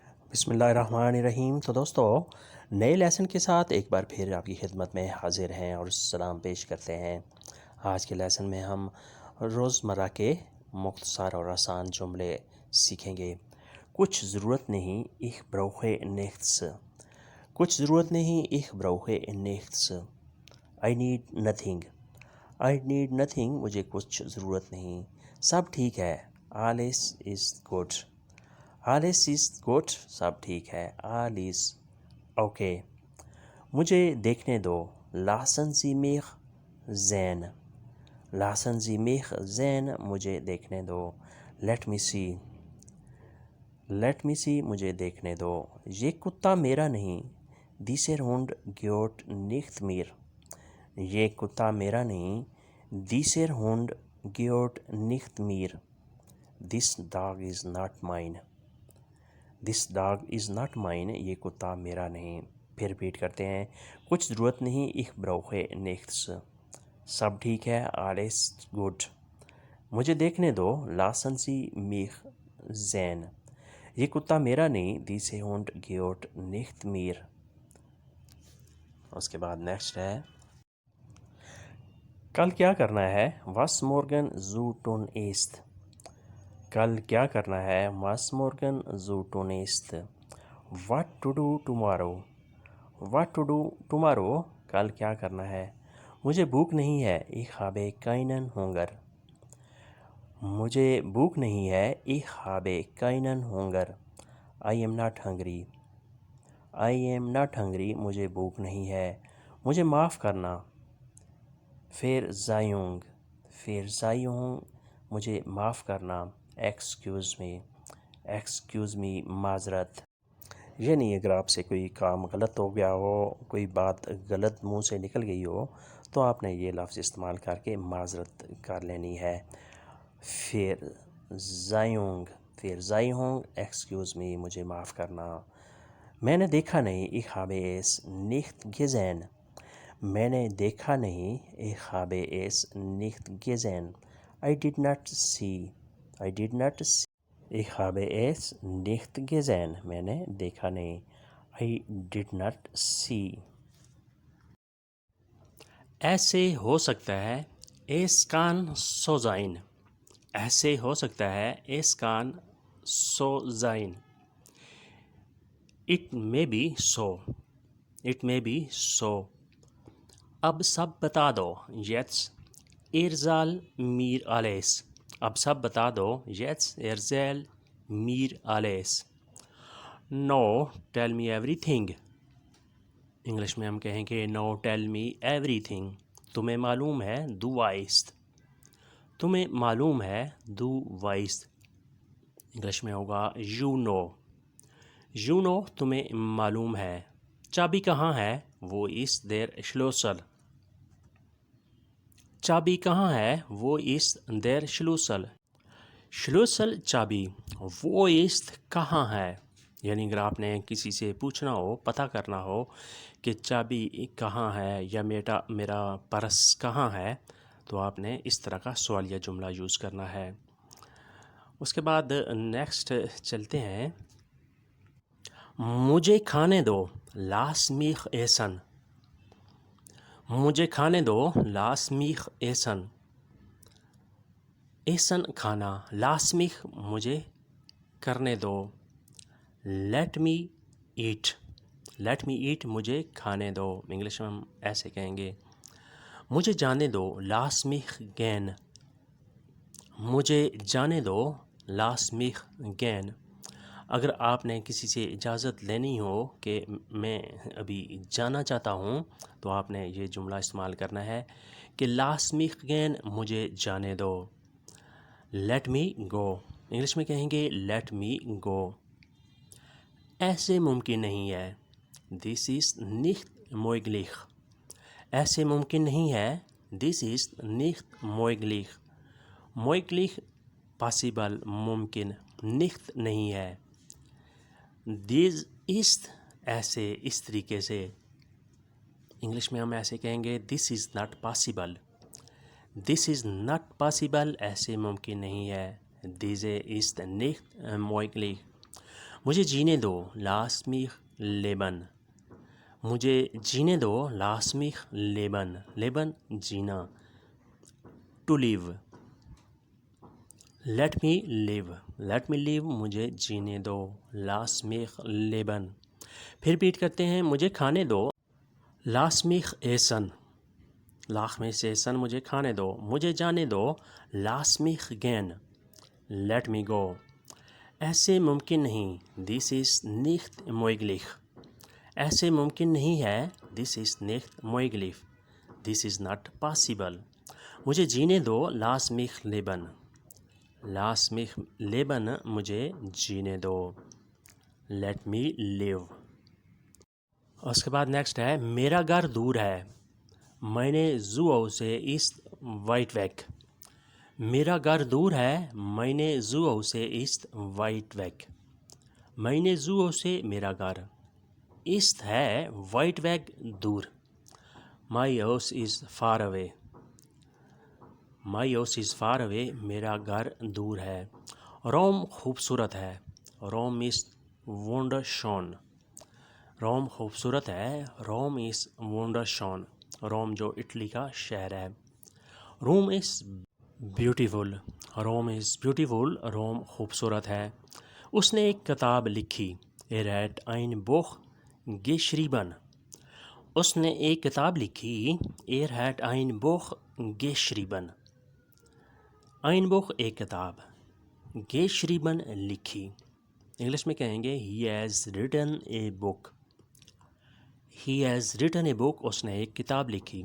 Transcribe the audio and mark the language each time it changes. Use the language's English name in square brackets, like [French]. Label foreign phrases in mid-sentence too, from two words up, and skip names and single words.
[Urdu] بسم اللہ الرحمن الرحیم۔ تو دوستو، نئے لیسن کے ساتھ ایک بار پھر آپ کی خدمت میں حاضر ہیں اور سلام پیش کرتے ہیں۔ آج کے لیسن میں ہم روزمرہ کے مختصر اور آسان جملے سیکھیں گے۔ کچھ ضرورت نہیں [German] ich brauche nichts۔ [Urdu] کچھ ضرورت نہیں [German] ich brauche nichts۔ [English] I need nothing۔ I need nothing، [Urdu] مجھے کچھ ضرورت نہیں۔ سب ٹھیک ہے، [German] alles ist gut۔ alles ist gut، [Urdu] سب ٹھیک ہے، [English] all is okay۔ [Urdu] مجھے دیکھنے دو، [German] lassen Sie mich sehen۔ lassen Sie mich sehen، [Urdu] مجھے دیکھنے دو۔ [English] let me see۔ let me see، [Urdu] مجھے دیکھنے دو۔ یہ کتا میرا نہیں، [German] dieser Hund gehört nicht mir۔ [Urdu] یہ کتا میرا نہیں، [German] dieser Hund gehört nicht mir۔ [English] this dog is not mine۔ this dog is not mine، [Urdu] یہ کتا میرا نہیں۔ پھر ریپیٹ کرتے ہیں۔ کچھ ضرورت نہیں [German] ich brauche nichts۔ [Urdu] سب ٹھیک ہے [German] alles gut۔ [Urdu] مجھے دیکھنے دو [German] lassen Sie mich sehen۔ [Urdu] یہ کتا میرا نہیں [German] dieser Hund gehört nicht mir۔ [Urdu] اس کے بعد نیکسٹ ہے، کل کیا کرنا ہے [German] was morgen zu tun ist۔ [Urdu] کل کیا کرنا ہے [German] was morgen zu tun ist۔ [English] what to do tomorrow۔ what to do tomorrow، [Urdu] کل کیا کرنا ہے۔ مجھے بھوک نہیں ہے [German] ich habe keinen Hunger۔ [Urdu] مجھے بھوک نہیں ہے [German] ich habe keinen Hunger۔ [English] I am not hungry۔ I am not hungry، [Urdu] مجھے بھوک نہیں ہے۔ مجھے معاف کرنا Verzeihung۔ [German] Verzeihung، [Urdu] مجھے معاف کرنا [English] excuse me۔ excuse me، [Urdu] معذرت۔ یعنی اگر آپ سے کوئی کام غلط ہو گیا ہو، کوئی بات غلط منہ سے نکل گئی ہو، تو آپ نے یہ لفظ استعمال کر کے معذرت کر لینی ہے۔ [German] Verzeihung۔ Verzeihung، [English] excuse me، [Urdu] مجھے معاف کرنا۔ میں نے دیکھا نہیں [German] ich habe es nicht gesehen۔ [Urdu] میں نے دیکھا نہیں [German] ich habe es nicht gesehen۔ [English] I did not see۔ I did not see۔ [German] ich habe es nicht gesehen، [Urdu] میں نے دیکھا نہیں [English] I did not see۔ [Urdu] ایسے ہو سکتا ہے [German] es kann so sein۔ [Urdu] ایسے ہو سکتا ہے [German] es kann so sein۔ [English] it may be so۔ it may be so۔ [Urdu] اب سب بتا دو [German] jetzt erzähl mir alles۔ [Urdu] اب سب بتا دو [German] jetzt erzähl mir alles۔ [English] no tell me everything۔ [Urdu] انگلش میں ہم کہیں گے [English] no tell me everything۔ [Urdu] تمہیں معلوم ہے [German] du weißt۔ [Urdu] تمہیں معلوم ہے [German] du weißt۔ [Urdu] انگلش میں ہوگا [English] you know۔ you know، [Urdu] تمہیں معلوم ہے۔ چابی کہاں ہے [German] wo ist der Schlüssel. [Urdu] چابی کہاں ہے [German] wo ist der Schlüssel. [Urdu] Schlüssel چابی، [German] wo ist [Urdu] کہاں ہے۔ یعنی اگر آپ نے کسی سے پوچھنا ہو، پتہ کرنا ہو کہ چابی کہاں ہے یا میرا پرس کہاں ہے، تو آپ نے اس طرح کا سوالیہ جملہ یوز کرنا ہے۔ اس کے بعد نیکسٹ چلتے ہیں، مجھے کھانے دو [German] lass mich essen۔ [Urdu] مجھے کھانے دو [German] lass mich essen۔ [Urdu] essen کھانا، [German] lass mich [Urdu] مجھے کرنے دو [English] let me eat۔ let me eat، [Urdu] مجھے کھانے دو۔ انگلش میں ہم ایسے کہیں گے، مجھے جانے دو [German] lass mich gehen۔ [Urdu] مجھے جانے دو [German] lass mich gehen۔ [Urdu] اگر آپ نے کسی سے اجازت لینی ہو کہ میں ابھی جانا چاہتا ہوں، تو آپ نے یہ جملہ استعمال کرنا ہے کہ [German] lass mich gehen، [Urdu] مجھے جانے دو [English] let me go۔ [Urdu] انگلش میں کہیں گے [English] let me go۔ [Urdu] ایسے ممکن نہیں ہے [English] this is [German] nicht möglich۔ [Urdu] ایسے ممکن نہیں ہے [English] this is [German] nicht möglich۔ möglich possible، [Urdu] ممکن، nicht نہیں ہے۔ this ist ایسے، اس طریقے سے انگلش میں ہم ایسے کہیں گے [English] this is not possible۔ this is not possible، [Urdu] ایسے ممکن نہیں ہے۔ [German] diese ist nicht möglich۔ [Urdu] مجھے جینے دو [German] lass mich leben. [Urdu] مجھے جینے دو [German] lass mich leben. leben جینا. [English] to live. let me live. let me live [Urdu] مجھے جینے دو [German] lass mich leben. [Urdu] پھر ریپیٹ کرتے ہیں مجھے کھانے دو [German] lass mich essen. lass mich essen [Urdu] مجھے کھانے دو. مجھے جانے دو [German] lass mich gehen. [English] let me go. [Urdu] ایسے ممکن نہیں [English] this is [German] nicht möglich. [Urdu] ایسے ممکن نہیں ہے [English] this is [German] nicht möglich. [English] this is not possible. [Urdu] مجھے جینے دو [German] lass mich leben. lass mich leben [Urdu] مجھے جینے دو. [English] let me live. [Urdu] اس کے بعد نیکسٹ ہے میرا گھر دور ہے. [German] meine Zuhause ist weit weg. [Urdu] میرا گھر دور ہے. [German] meine Zuhause ist weit weg. meine Zuhause [Urdu] میرا گھر. [German] ist ہے weit weg دور. [English] my house is far away. my house is far away [Urdu] میرا گھر دور ہے. روم خوبصورت ہے. روم [German] is wunderschön. [Urdu] روم خوبصورت ہے. روم [German] is wunderschön. [Urdu] روم جو اٹلی کا شہر ہے. روم [English] is beautiful. [Urdu] روم [English] is beautiful. [Urdu] روم خوبصورت ہے. اس نے ایک کتاب لکھی. [German] Er hat ein Buch geschrieben. [Urdu] اس نے ایک کتاب لکھی. [German] Er hat ein Buch geschrieben. ein Buch [Urdu] ایک کتاب. [German] geschrieben لکھی. [Urdu] انگلش میں کہیں گے [English] he has written a book. he has written a book. [Urdu] اس نے ایک کتاب لکھی.